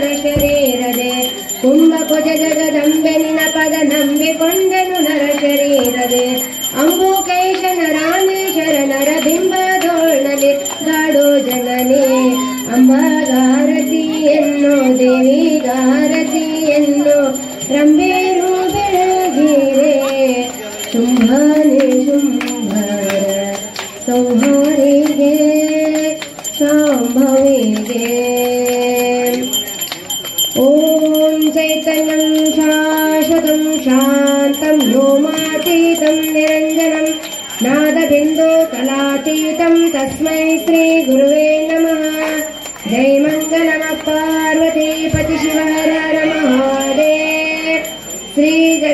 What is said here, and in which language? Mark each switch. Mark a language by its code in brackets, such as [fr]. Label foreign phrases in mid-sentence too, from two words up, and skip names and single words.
[kn] ಶರೀರದೆ ಕುಂಭಕುಚ ಜಗದಂಬೆ ನಿನ್ನ ಪದ ನಂಬಿಕೊಂಡೆನು ನರ ಶರೀರದೆ ಅಂಬುಕೇಶನ ರಾಮೇಶರ ನರ ಬಿಂಬದೋಳಲಿ ಗಾಡೋ ಜನನಿ ಅಂಬಾಗಾರತಿಯನ್ನು ದೇವಿಗಾರತಿಯನ್ನು ರಂಬೇರು ಬೆಳಗಿರೆ ಶುಂಭನೆ ಶುಂಭರ ಸಂಹಾರಿಗೆ [sa] ಶಾಂಭವಿಗೆ ॐ चैतन्यं शाश्वतं शान्तं व्योमातीतं निरञ्जनं नादबिन्दु कलातीतं तस्मै श्री गुरुवे नमः जय मङ्गलम पार्वती पति शिव हर हर महादेव श्री